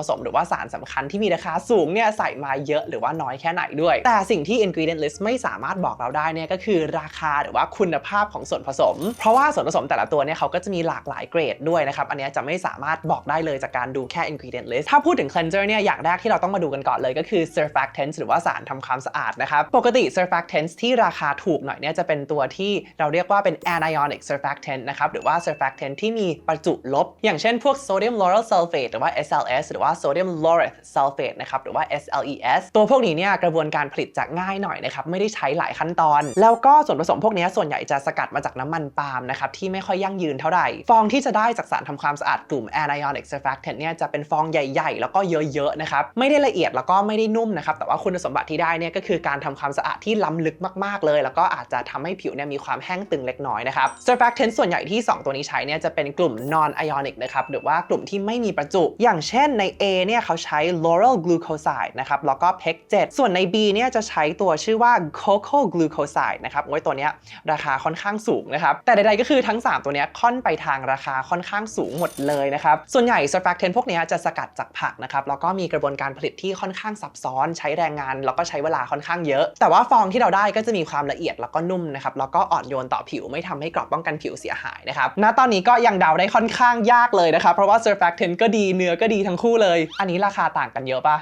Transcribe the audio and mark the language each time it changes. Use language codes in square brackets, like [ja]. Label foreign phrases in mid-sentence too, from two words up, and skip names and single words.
[th] สมหรือว่าสารสำคัญที่มีราคาสูงเนี่ยใส่มาเยอะหรือว่าน้อยแค่ไหนด้วยแต่สิ่งที่ [en] ingredient list [th] ไม่สามารถบอกเราได้เนี่ยก็คือราคาหรือว่าคุณภาพของส่วนผสมเพราะว่าส่วนผสมแต่ละตัวเนี่ยเขาก็จะมีหลากหลายเกรดด้วยนะครับอันนี้จะไม่สามารถบอกได้เลยจากการดูแค่ [en] ingredient list [th] ถ้าพูดถึง cleanser เนี่ยอย่างแรกที่เราต้องมาดูกันก่อนเลยก็คือ surfactants หรือว่าสารทำความสะอาดนะครับปกติ surfactants ที่ราคาถูกหน่ อยเนี่ยจะเป็นตัวที่เราเรียกว่าเป็น [en] anionic surfactant [th] นะครับหรือว่า surfactant ที่มีประจุลบอย่างเช่นพวก [en] sodium lauryl sulfate [th] หรือว่า SLS หรือว่า [en] sodium laureth sulfate [th] นะครับหรือว่า SLES ตัวพวกนี้เนี่ยกระบวนการผลิตจะง่ายหน่อยนะครับไม่ได้ใช้หลายขั้นตอนแล้วก็ส่วนผสมพวกนี้ส่วนใหญ่จะสกัดมาจากน้ำมันปาล์มนะครับ ที่ไม่ค่อยยั่งยืนเท่าไหร่ฟองที่จะได้จากสารทำความสะอาดกลุ่ม [en] anionic surfactant [th] เนี่ยจะเป็นฟองใหญ่ๆแล้วก็เยอะๆนะครับไม่ได้ละเอียดแล้วก็ไม่ได้นุ่มนะครับแต่ว่าคุณสมบัติที่ได้เนี่ยก็คือการทำความสะอาดที่ล้ำลึกมากๆเลยแล้วก็ อาจจะทำให้ผิวเนี่ยมีความแห้งตึงเล็กน้อยนะครับ surfactant ส่วนใหญ่ที่2ตัวนี้ใช้เนี่ยจะเป็นกลุ่ม [en] non ionic [th] นะครับหรือว่ากลุ่มที่ไม่มีประจุอย่างเช่นใน A เนี่ยเขาใช้ [en] lauryl glucoside [th] นะครับแล้วก็ PEC 7ส่วนใน B เนี่ยจะใช้ตัวชื่อว่า [en] cocoa glucoside [th] นะครับตัวเนี้ยราคาค่อนข้างสูงนะครับแต่ใดๆก็คือทั้ง3ตัวเนี้ยค่อนไปทางราคาค่อนข้างสูงหมดเลยนะครับส่วนใหญ่ surfactant พวกนี้จะสกัดจากผักนะครับแล้วก็มีกระบวนการผลิตที่ค่อนข้างซับซ้อนใช้แรงงานแล้วก็ใช้เวลาค่อนข้างเยอะแต่ว่าฟองที่เราได้ก็จะมีความละเอียดแล้วก็นุ่มนะครับแล้วก็อ่อนโยนต่อผิวไม่ทำให้กรอบป้องกันผิวเสียหายนะครับณตอนนี้ก็ยังเดาได้ค่อนข้างยากเลยนะครับเพราะว่า surfactant ก็ดีเนื้อก็ดีทั้งคู่เลยอันนี้ราคาต่างกันเยอะปะ